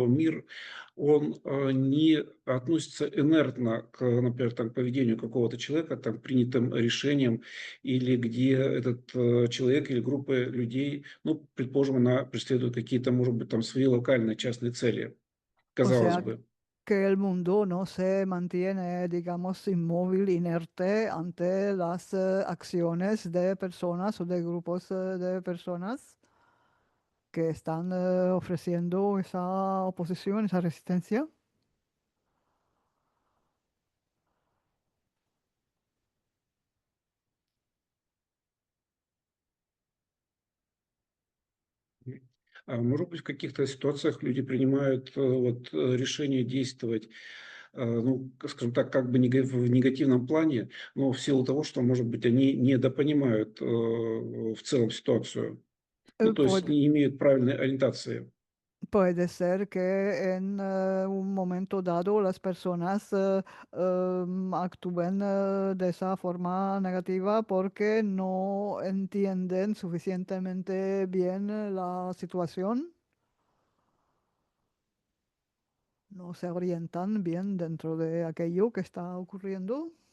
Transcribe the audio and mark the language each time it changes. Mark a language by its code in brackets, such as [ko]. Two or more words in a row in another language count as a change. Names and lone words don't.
[ru] мир, он не относится инертно к, например, там, поведению какого-то человека, там, принятым решениям, или где этот человек или группа людей, ну, предположим, она преследует какие-то, может быть, там, свои локальные частные цели, [es] O [ru] казалось [es] sea, [ru] бы. [es] que el mundo no se mantiene, digamos, inmóvil, inerte ante las acciones de personas o de grupos de personas que están ofreciendo esa oposición, esa resistencia. [ru] Может быть, в каких-то ситуациях люди принимают вот, решение действовать, ну, скажем так, как бы в негативном плане, но в силу того, что, может быть, они недопонимают в целом ситуацию. Ну, то есть Pod- не имеют правильной ориентации. [es] Puede ser que en un momento dado las personas actúen de esa forma negativa porque no entienden suficientemente bien la situación, no se orientan bien dentro de aquello que está ocurriendo.